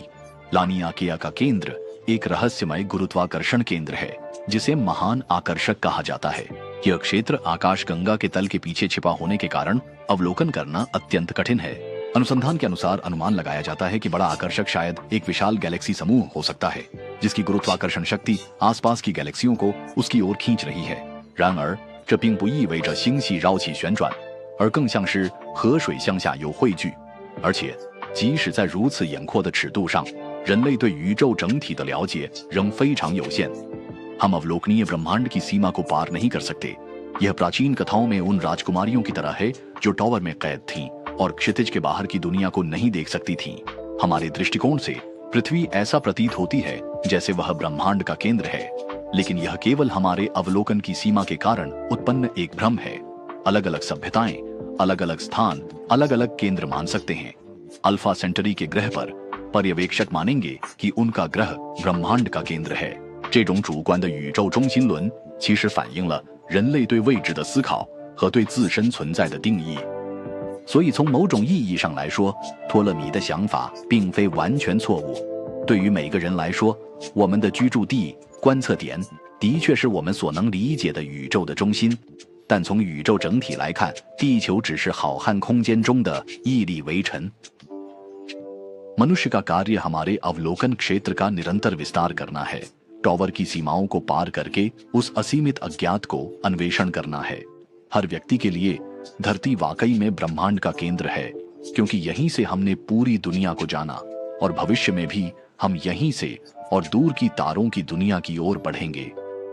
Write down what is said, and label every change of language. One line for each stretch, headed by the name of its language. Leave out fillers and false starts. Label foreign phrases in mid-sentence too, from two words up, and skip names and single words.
Hindi: लानिया का केंद्र एक रहस्यमय गुरुत्वाकर्षण केंद्र है, जिसे महान आकर्षक कहा जाता है। यह क्षेत्र आकाशगंगा के तल के पीछे छिपा होने के कारण अवलोकन करना अत्यंत कठिन है। अनुसंधान के अनुसार अनुमान लगाया जाता है कि बड़ा आकर्षक शायद एक विशाल गैलेक्सी समूह हो सकता है, जिसकी गुरुत्वाकर्षण शक्ति आसपास की गैलेक्सियों को उसकी ओर खींच रही है।
Chinese: 然而这并不意味着星系绕起旋转，而更像是河水向下游汇聚。而且即使在如此严阔的尺度上，人类对宇宙整体的了解仍非常有限。
Hindi: हम अवलोकनीय ब्रह्मांड की सीमा को पार नहीं कर सकते। यह प्राचीन कथाओं में उन राजकुमारियों की तरह है जो टॉवर में कैद थीं और क्षितिज के बाहर की दुनिया को नहीं देख सकती थीं। हमारे दृष्टिकोण से पृथ्वी ऐसा प्रतीत होती है जैसे वह ब्रह्मांड का केंद्र है, लेकिन यह केवल हमारे अवलोकन की सीमा के कारण उत्पन्न एक भ्रम है। अलग अलग सभ्यताएं अलग अलग स्थान, अलग अलग केंद्र मान सकते हैं। अल्फा सेंटरी के ग्रह पर पर्यवेक्षक मानेंगे कि उनका ग्रह ब्रह्मांड का केंद्र है।
Chinese: 这种主观的宇宙中心论其实反映了人类对未知的思考和对自身存在的定义。所以从某种意义上来说，托勒密的想法并非完全错误。对于每个人来说，我们的居住地、观测点的确是我们所能理解的宇宙的中心，但从宇宙整体来看，地球只是浩瀚空间中的一粒微尘。
Hindi: मनुष्य का कार्य हमारे अवलोकन क्षेत्र का निरंतर विस्तार करना है। टॉवर की सीमाओं को पार करके उस असीमित अज्ञात को अन्वेषण करना है। हर व्यक्ति के लिए धरती वाकई में ब्रह्मांड का केंद्र है, क्योंकि यहीं से हमने पूरी दुनिया को जाना और भविष्य में भी हम यहीं से और दूर की तारों की दुनिया की ओर बढ़ेंगे।